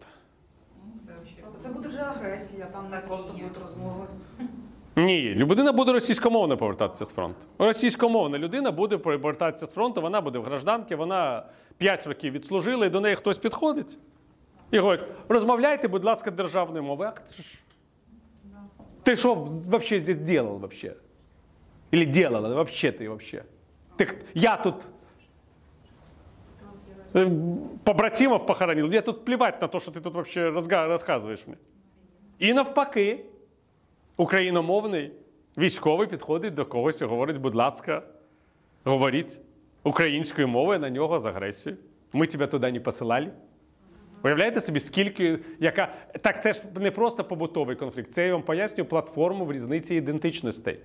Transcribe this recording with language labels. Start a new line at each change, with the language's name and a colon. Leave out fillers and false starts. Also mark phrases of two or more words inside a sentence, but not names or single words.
Ukrainian: Це буде вже агресія, там не просто будуть розмови. Ні, людина буде російськомовно повертатися з фронту. Російськомовна людина буде повертатися з фронту, вона буде в гражданці, вона 5 років відслужила, і до неї хтось підходить і говорить, розмовляйте, будь ласка, державною мовою.
Russian: Ты что вообще здесь делал вообще? Или делала вообще ты вообще? Я тут побратимов похоронил. Мне тут плевать на то, что ты тут вообще рассказываешь мне.
Ukrainian: І навпаки, україномовний військовий підходить до когось і говорить, будь ласка, говоріть українською мовою на нього з агресією. Ми тебе туди не посилали. Уявляєте собі, скільки, яка... Так це ж не просто побутовий конфлікт, це я вам пояснюю платформу в різниці ідентичностей.